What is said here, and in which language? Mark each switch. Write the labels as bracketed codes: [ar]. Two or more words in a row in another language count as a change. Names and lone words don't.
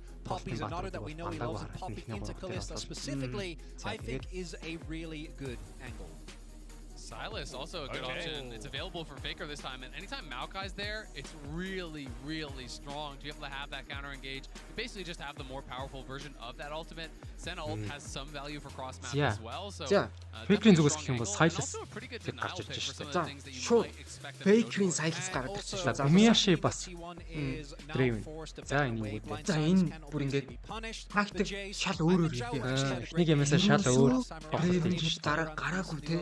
[en] Poppy is another that we know he loves, and Poppy into Kalista specifically, I think is a really good angle. Silas, also a good option. It's available for Faker this time, and anytime Maokai's there, it's really, really strong to be able to have that counter engage. You basically just have the more powerful version of that ultimate. Senna ult has some value for cross map as well, so [mn] Faker-ийн зүгээс гэх юм бол Silas гарч ирж шүү дээ. За шууд Faker-ийн Silas гараад ирж шүү. За Miyashi бас Draven. За энэ үү. За энэ бүр ингээд тактик шал өөрөөр хийдэг. Нэг юмасаа шал өөр болчихсон. Дараа гараагүй те.